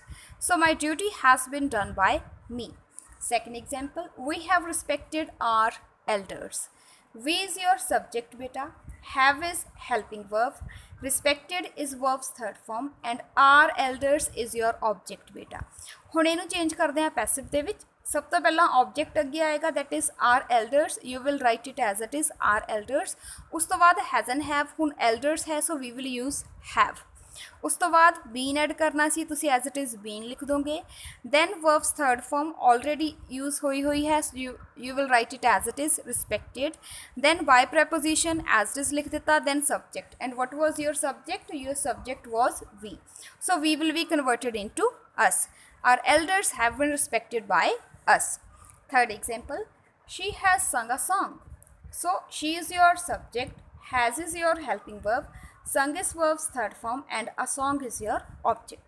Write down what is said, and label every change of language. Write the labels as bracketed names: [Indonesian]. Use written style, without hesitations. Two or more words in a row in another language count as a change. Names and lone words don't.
[English] So my duty has been done by me. Second example, we have respected our elders. We is your subject beta, have is helping verb, respected is verbs third form, and our elders is your object beta. [Punjabi] ਹੁਣ ਇਹਨੂੰ ਚੇਂਜ ਕਰਦੇ ਹਾਂ ਪੈਸਿਵ ਦੇ ਵਿੱਚ. ਸਭ ਤੋਂ ਪਹਿਲਾਂ ਆਬਜੈਕਟ ਅੱਗੇ ਆਏਗਾ, [English] that is our elders. You will write it as it is our elders. [Punjabi] ਉਸ ਤੋਂ ਬਾਅਦ [English] has and have. [Punjabi] ਹੁਣ elders ਹੈ, [English] so we will use have. [Punjabi] ਉਸ ਤੋਂ ਬਾਅਦ been ਐਡ ਕਰਨਾ ਸੀ, ਤੁਸੀਂ [English] as it is been [Punjabi] ਲਿਖ ਦੋਗੇ. [English] then verbs third form already use [Punjabi] ਹੋਈ ਹੈ, [English] so you will write it as it is respected. then by preposition as it is [Punjabi] ਲਿਖ ਦਿੱਤਾ. [English] then subject, and what was your subject? Your subject was we, so we will be converted into us. Our elders have been respected by us. Third example, she has sung a song. So she is your subject, has is your helping verb, sung is verbs third form, and a song is your object.